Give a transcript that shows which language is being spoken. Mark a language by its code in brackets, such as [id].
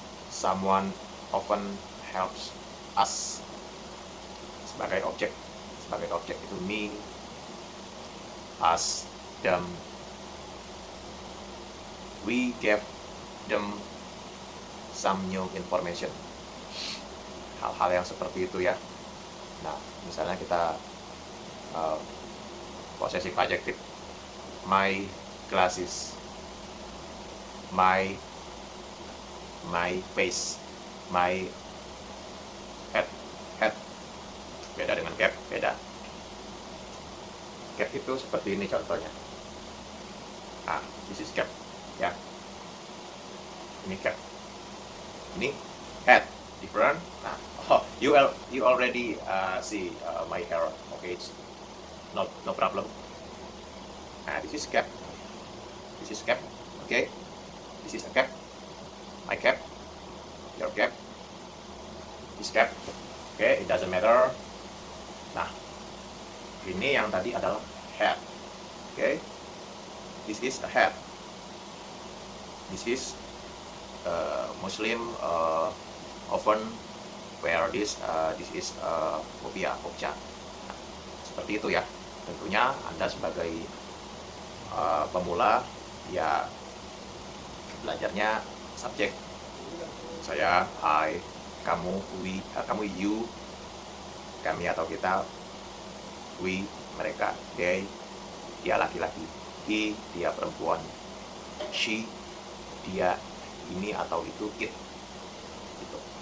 [en] Someone often helps us. [id] Sebagai objek itu [en] me, us, them. We gave them some new information. [id] Hal-hal yang seperti itu ya. Nah, misalnya kita [en] possessive adjective, my glasses, my face, my head, [id] beda dengan cap, beda. itu seperti ini contohnya. [en] Ah, this is cap, ya. [id] Ini cap. [en] Ini head, different. Nah, oh, you already see my hair. Okay, it's no problem. Nah, this is cap. This is cap. Okay, this is a cap. My cap, your cap, this cap. Okay, it doesn't matter. [id] Nah, ini yang tadi adalah head. [en] Okay, this is a head. This is Muslim often wear this. This is kopiah, kopca. [id] Nah, seperti itu ya. Tentunya Anda sebagai pemula ya belajarnya subjek. Saya, I, kamu, we, kamu, you, kami atau kita, we, mereka, they, dia laki-laki, he, dia perempuan, she, dia, ini atau itu, it, gitu.